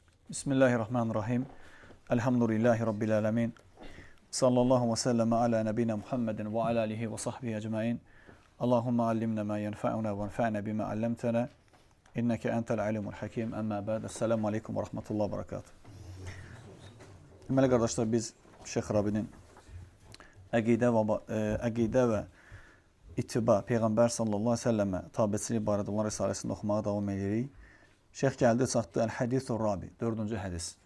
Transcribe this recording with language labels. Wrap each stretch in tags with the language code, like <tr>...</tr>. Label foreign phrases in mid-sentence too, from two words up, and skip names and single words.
<ar>بسم الله الرحمن الرحيم. الحمد لله رب العالمين. صلى الله وسلم على نبينا محمد وعلى آله وصحبه أجمعين. اللهم علمنا ما ينفعنا وانفعنا بما علمتنا. إنك أنت العليم الحكيم. أما بعد. السلام عليكم ورحمة الله وبركاته.</ar> <az>Deməli qardaşlar, biz Şeyx Rabinin əqidə və ittiba, Peyğəmbər</az> <ar>صلى الله عليه وسلم</ar> <az>tabeçilik barədə olan risaləsində oxumağa davam edirik. Şeyx gəldi, çatdı Əl-Hədithur Rabi, 4-cü hədis.</az>